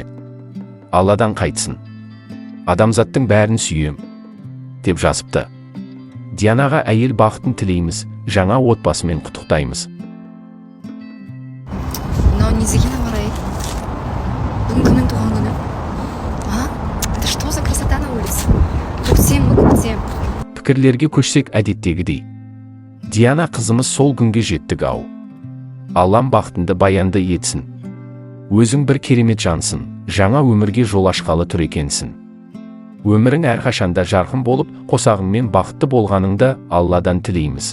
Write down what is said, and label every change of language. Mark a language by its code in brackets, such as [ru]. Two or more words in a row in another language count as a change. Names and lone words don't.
[kk] Алладан қайтсын. Адамзаттың бәрін сүйем. Деп жазыпты. Дианаға әйел бақытын тілейміз, жаңа отбасымен құттықтаймыз. Не загинул рай. Бүгін кімнің туған күні? [ru] Это что за красота на улице? Тут все мы где? [kk] Пікірлерге көшсек әдеттегідей. Диана қызымыз сол күнге жеттік ау. Аллам бақытынды баянды етсін. Өзің бір керемет жансың, жаңа өмірге жол ашқалы тұр екенсің. Өмірің әрқашанда жарқын болып, қосағыңмен бақытты болғаныңды Алладан тілейміз.